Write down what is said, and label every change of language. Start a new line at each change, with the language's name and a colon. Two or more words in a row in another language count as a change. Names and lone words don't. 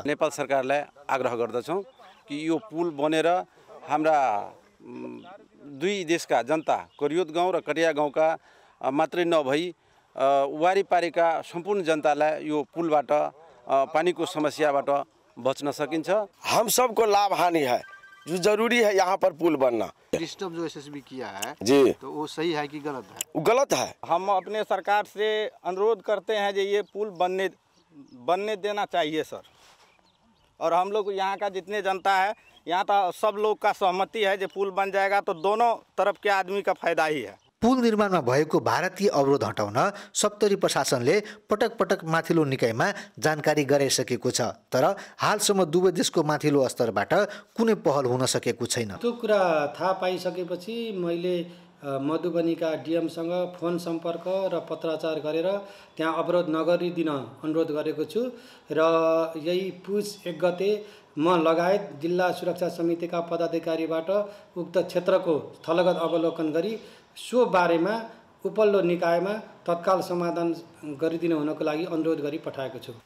Nepali: नेपाल सरकारलाई आग्रह गर्दछौँ कि यो पुल बनेर हाम्रा दुई देशका जनता कोरियोत गाउँ र कटिया गाउँका मात्रै नभई वारीपारीका सम्पूर्ण जनतालाई यो पुलबाट पानी को समस्याबाट बचना सकिन्छ।
Hindi: हम सबको लाभ हानि है, जो जरूरी है यहाँ पर पुल बनना। डिस्टर्ब जो एसएसबी किया है जी, तो वो सही है कि गलत है? वो गलत है। हम अपने सरकार से अनुरोध करते हैं कि ये पुल बनने देना चाहिए सर। और हम लोग यहाँ का जितने जनता है, यहाँ तो सब लोग का सहमति है कि पुल बन जाएगा तो दोनों तरफ के आदमी का फायदा ही है।
Nepali: पुल निर्माणमा भएको भारतीय अवरोध हटाउन सप्तरी प्रशासनले पटक पटक माथिल्लो निकायमा जानकारी गराइसकेको छ, तर हालसम्म दुवै देशको माथिल्लो स्तरबाट कुनै पहल हुन सकेको छैन। त्यो कुरा थाहा पाइसकेपछि मैले मधुबनीका डीएमसँग फोन सम्पर्क र पत्राचार गरेर त्यहाँ अवरोध नगरिदिन अनुरोध गरेको छु र यही पुस 1 गते म लगायत जिल्ला सुरक्षा समितिका पदाधिकारीबाट उक्त क्षेत्रको स्थलगत अवलोकन गरी सो बारेमा उपल्लो निकायमा तत्काल समाधान गरिदिनु हुनको लागि अनुरोध गरी पठाएको छु।